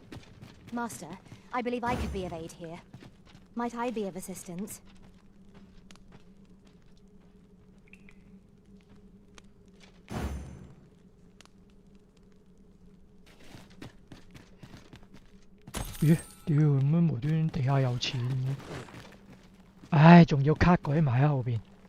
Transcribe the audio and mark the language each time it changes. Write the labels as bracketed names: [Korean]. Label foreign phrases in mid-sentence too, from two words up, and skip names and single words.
[English] Master, I believe I could be of aid here. Might I be of assistance? 咦？ [Cantonese] 屌，咁樣無端端地下有錢嘅，唉，仲要卡鬼埋喺後邊。